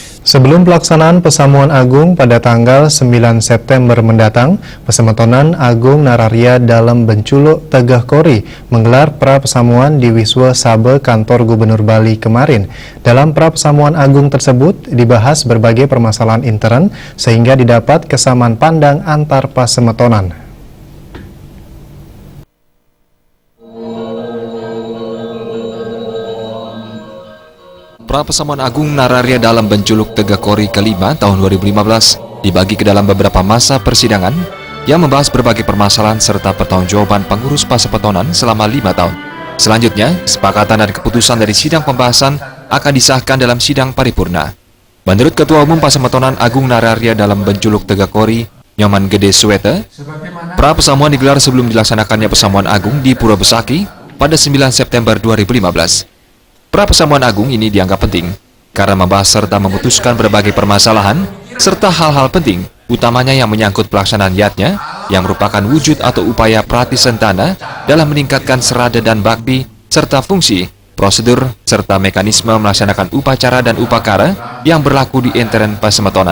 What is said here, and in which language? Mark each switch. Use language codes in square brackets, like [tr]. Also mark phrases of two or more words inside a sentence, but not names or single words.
[id] Sebelum pelaksanaan Pesamuan Agung pada tanggal 9 September mendatang, Pasemetonan Agung Nararya Dalem Benculuk Tegah Kori menggelar pra-pesamuan di Wiswa Sabe Kantor Gubernur Bali kemarin. Dalam pra-pesamuan agung tersebut dibahas berbagai permasalahan intern sehingga didapat kesamaan pandang antar Pasemetonan. Pra-pesamuan Agung Nararya Dalem Benculuk Tegah Kori kelima tahun 2015 dibagi ke dalam beberapa masa persidangan yang membahas berbagai permasalahan serta pertanggungjawaban pengurus Pasemetonan selama 5 tahun. Selanjutnya, kesepakatan dan keputusan dari sidang pembahasan akan disahkan dalam sidang paripurna. Menurut Ketua Umum Pasemetonan Agung Nararya Dalem Benculuk Tegah Kori, Nyoman Gede Suwete, pra-pesamuan digelar sebelum dilaksanakannya Pesamuan Agung di Pura Besaki pada 9 September 2015. Pra-pesamuan agung ini dianggap penting karena membahas serta memutuskan berbagai permasalahan serta hal-hal penting, utamanya yang menyangkut pelaksanaan yatnya yang merupakan wujud atau upaya pratisentana dalam meningkatkan serada dan bakti serta fungsi, prosedur, serta mekanisme melaksanakan upacara dan upakara yang berlaku di intern Pasemetonan.